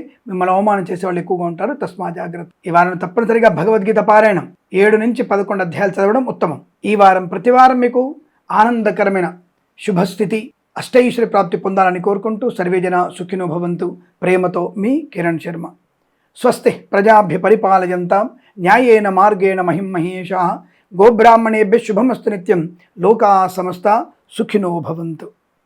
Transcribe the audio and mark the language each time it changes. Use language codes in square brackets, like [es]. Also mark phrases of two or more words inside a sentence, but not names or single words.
[te] మిమ్మల్ని అవమానం చేసే వాళ్ళు ఎక్కువగా ఉంటారు. తస్మా జాగ్రత్త. ఈ వారం తప్పనిసరిగా భగవద్గీత పారాయణం 7 నుంచి 11 అధ్యాయాలు చదవడం ఉత్తమం. ఈ వారం ప్రతి వారం మీకు ఆనందకరమైన శుభస్థితి, అష్టైశ్వర్య ప్రాప్తి పొందాలని కోరుకుంటూ [sa] సర్వేజన సుఖినో భవంతు. [te] ప్రేమతో మీ కిరణ్ శర్మ. [sa] స్వస్తి ప్రజాభ్య పరిపాలయంతాం న్యాయేన మార్గేణ మహిం మహేషాః. గోబ్రాహ్మణేభ్యः శుభమస్తు నిత్యం. లోకా సమస్తా సుఖినో భవంతు.